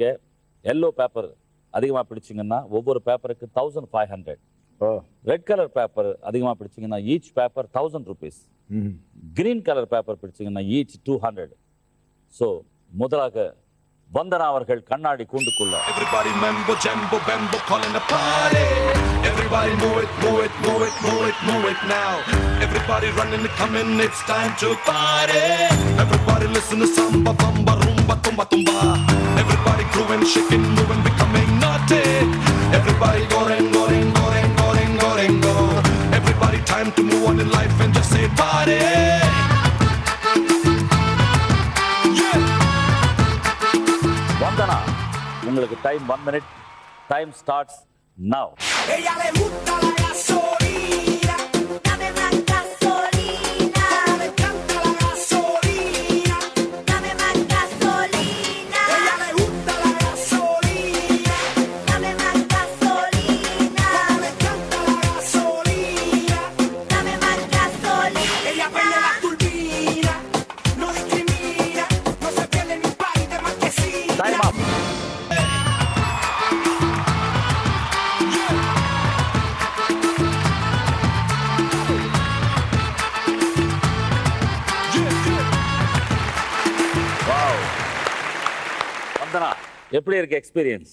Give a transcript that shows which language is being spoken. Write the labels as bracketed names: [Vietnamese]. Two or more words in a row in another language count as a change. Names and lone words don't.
[English] yellow paper [Tamil] அதிகமா பிடிச்சிங்கன்னா ஒவ்வொரு பேப்பருக்கு 1500. [English] red color paper [Tamil] அதிகமா பிடிச்சிங்கன்னா [English] each paper 1000 rupees. green color paper [Tamil] பிடிச்சிங்கன்னா ஈச் 200. ஸோ முதலாக வந்தனா அவர்கள் கண்ணாடி கூண்டுக்குள்ள. [English] Everybody mambo jambo bambo calling a party. Everybody move it, move it, move it, move it, move it now. Everybody running and coming, it's time to party. Everybody listen to samba, bamba, rumba, tumba, tumba. Everybody grooving, shaking, moving, becoming naughty. Everybody going, going, going, going, going, go. Everybody time to move on in life and just say party. [Tamil] வந்தனா உங்களுக்கு [English] time 1 minute. time starts now. [Spanish] Ella le gusta la gasolina, dame más gasolina, me encanta la gasolina, dame más gasolina. Ella le gusta la gasolina, dame más gasolina, me encanta la gasolina, dame más gasolina. Ella prende la turbina, no discrimina, no se pierde ni un país de marquesina. [English] time up. wow. [Tamil] வந்தனா எப்படி இருக்கு எக்ஸ்பீரியன்ஸ்?